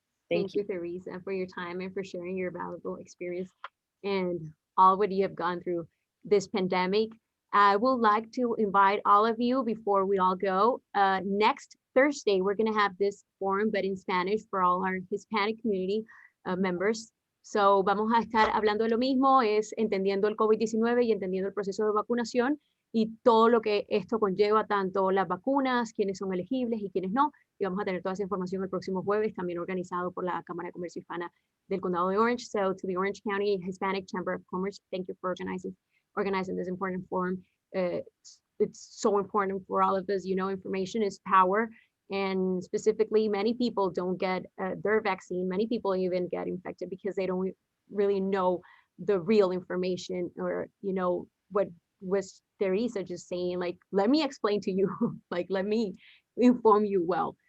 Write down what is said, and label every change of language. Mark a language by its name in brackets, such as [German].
[English] Thank you, Teresa, for your time and for sharing your valuable experience and all what you have gone through this pandemic. I would like to invite all of you before we all go. Next Thursday, we're going to have this forum, but in Spanish for all our Hispanic community members. [Spanish] So vamos a estar hablando de lo mismo, es entendiendo el COVID-19 y entendiendo el proceso de vacunación y todo lo que esto conlleva, tanto las vacunas, quiénes son elegibles y quiénes no. Y vamos a tener toda esa información el próximo jueves, también organizado por la Cámara de Comercio Hispana del Condado de Orange. [English] So to the Orange County Hispanic Chamber of Commerce, thank you for organizing this important forum. It's so important for all of us. Information is power. And specifically, many people don't get their vaccine. Many people even get infected because they don't really know the real information, or, what was Teresa just saying, like, let me explain to you, like, let me inform you well.